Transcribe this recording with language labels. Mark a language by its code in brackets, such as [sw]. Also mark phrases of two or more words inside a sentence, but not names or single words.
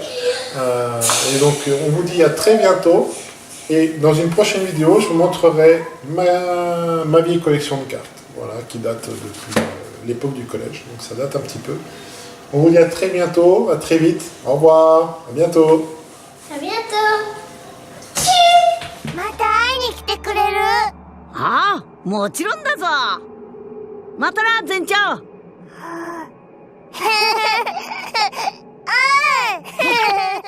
[fr] Et donc, on vous dit à très bientôt. Et dans une prochaine vidéo, je vous montrerai ma vieille collection de cartes. Voilà, qui date depuis l'époque du collège. Donc, ça date un petit peu. On vous dit à très bientôt, à très vite. Au revoir, à bientôt. À bientôt. [ja] また会いに来てくれる？ああ、もちろんだぞ。またな、船長。うん